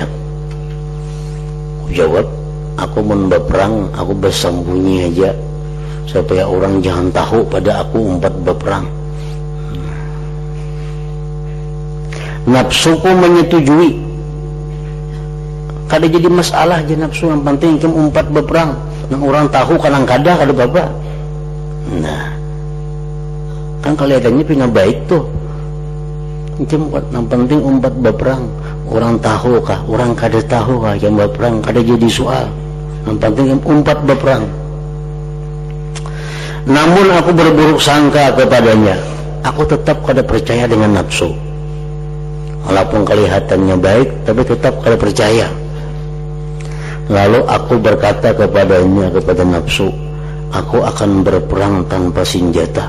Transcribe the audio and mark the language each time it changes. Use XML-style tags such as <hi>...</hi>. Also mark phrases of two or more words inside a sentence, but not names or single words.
<id>Aku jawab, aku mau berperang, aku bersembunyi aja supaya orang jangan tahu pada aku umpat berperang. Nafsuku menyetujui.</id> <bjn>Kada jadi masalah je nafsu, yang penting kem umpat berperang, nang orang tahu kadang kada apa.</bjn> <id>Nah, kan kelihatannya punya baik tuh.</id> <bjn>yang penting umpat berperang. Orang tahu kah, orang kada tahu kah yang berperang, kada jadi soal.</bjn> <id>Yang penting umpat berperang. Namun aku berburuk sangka kepadanya.</id> <bjn>Aku tetap kada percaya dengan nafsu. Walaupun kelihatannya baik, tapi tetap kada percaya.</bjn> <id>Lalu aku berkata kepadanya, kepada nafsu, aku akan berperang tanpa senjata.</id>